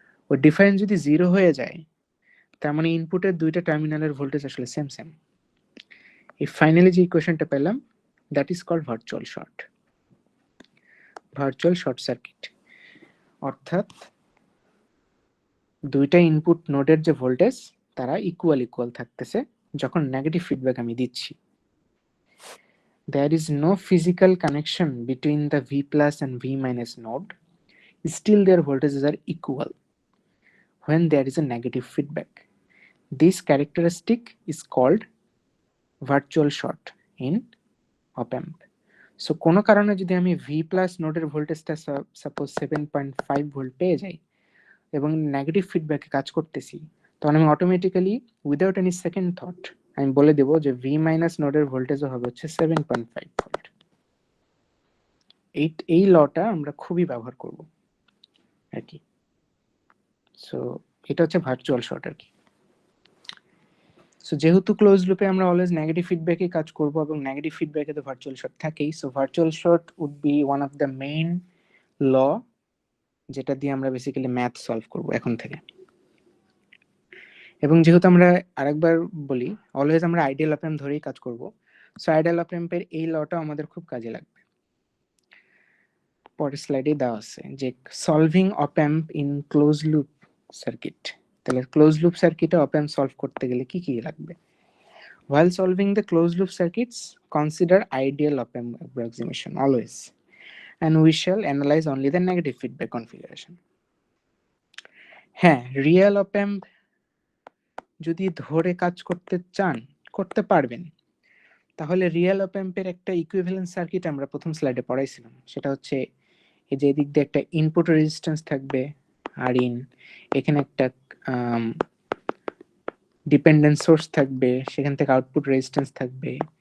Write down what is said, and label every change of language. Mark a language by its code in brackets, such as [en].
[bn] ওই ডিফারেন্স যদি 0 হয়ে যায় তার মানে ইনপুটের দুইটা টার্মিনালের ভোল্টেজ আসলে সেম সেম। এই ফাইনালি যে ইকুয়েশনটা পেলাম [en] That is called virtual short circuit. [bn] অর্থাৎ দুইটা ইনপুট নোডের যে ভোল্টেজ তারা ইকুয়াল থাকতেছে যখন নেগেটিভ ফিডব্যাক আমি দিচ্ছি। [en] There is no physical connection between the V plus and V minus node. Still their voltages are equal when there is a negative feedback. This characteristic is called virtual short in op amp. [bn] So কোনো কারণে যদি আমি V plus নোডের ভোল্টেজটা suppose 7.5 volt পেয়ে যাই এবং negative ফিডব্যাকে কাজ করতেছি, তখন আমি automatically without any second thought আমি বলে দেব যে V মাইনাস নোডের ভোল্টেজও হবে হচ্ছে 7.5 ভোল্ট। এই লটা আমরা খুবই ব্যবহার করব আর কি। সো এটা হচ্ছে ভার্চুয়াল শর্ট আর কি। সো যেহেতু ক্লোজ লুপে আমরা অলওয়েজ নেগেটিভ ফিডব্যাকে কাজ করব এবং নেগেটিভ ফিডব্যাকে তো ভার্চুয়াল শর্ট থাকেই, so virtual short [en] would be one of the main law [bn] যেটা দিয়ে আমরা বেসিক্যালি ম্যাথ সলভ করব এখন থেকে। এবং যেহেতু আমরা আরেকবার বলি অলওয়েজ আমরা আইডিয়াল অপ অ্যাম্প ধরেই কাজ করব, সো আইডিয়াল অপ অ্যাম্পের এই লটা আমাদের খুব কাজে লাগবে। পরের স্লাইডে দেওয়া আছে যে [en] Solving op amp in close loop circuit. [bn] তাহলে ক্লোজ লুপ সার্কিটে অপ অ্যাম্প সলভ করতে গেলে কি কি লাগবে? [en] While solving the closed loop circuits, consider ideal op amp approximation always, and we shall analyze only the negative feedback configuration. [bn] হ্যাঁ, রিয়েল অপ অ্যাম্প যদি ধরে কাজ করতে চান করতে পারবেন, তাহলে রিয়েল অপ অ্যাম্পের একটা ইকুইভ্যালেন্ট সার্কিট আমরা প্রথম স্লাইডে পড়াইছিলাম। সেটা হচ্ছে এই যে এদিক দিয়ে একটা ইনপুট রেজিস্ট্যান্স থাকবে আর ইন, এখানে একটা ডিপেন্ডেন্ট সোর্স থাকবে, সেখান থেকে আউটপুট রেজিস্ট্যান্স থাকবে।